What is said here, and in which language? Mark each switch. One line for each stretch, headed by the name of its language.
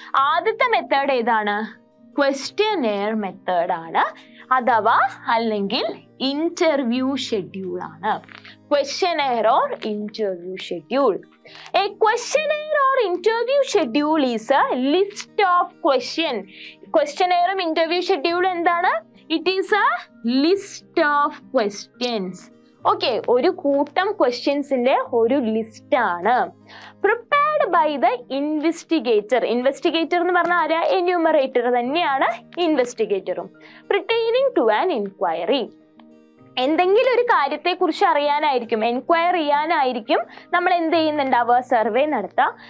Malayalam: ആദ്യത്തെ മെത്തേഡ് ഏതാണ്? Questionnaire method ആണ്, അഥവാ അല്ലെങ്കിൽ ഇന്റർവ്യൂ ഷെഡ്യൂൾ ആണ്.
English: Questionnaire or interview schedule. A questionnaire or interview schedule is a list of question.
Malayalam: ക്വസ്റ്റ്യനെയറും interview schedule എന്താണ്?
English: It is a list of questions.
Malayalam: Okay, ഒരു കൂട്ടം ക്വസ്റ്റ്യൻസിന്റെ ഒരു ലിസ്റ്റ് ആണ്.
English: Prepared by the investigator.
Malayalam: Investigator എന്ന് പറഞ്ഞാൽ ആരാ? Enumerator തന്നെയാണ് ഇൻവെസ്റ്റിഗേറ്ററും.
English: Pertaining to an enquiry.
Malayalam: എന്തെങ്കിലും ഒരു കാര്യത്തെ കുറിച്ച് അറിയാനായിരിക്കും, എൻക്വയർ ചെയ്യാനായിരിക്കും നമ്മൾ എന്ത് ചെയ്യുന്നുണ്ടാവുക? സർവേ നടത്തുക.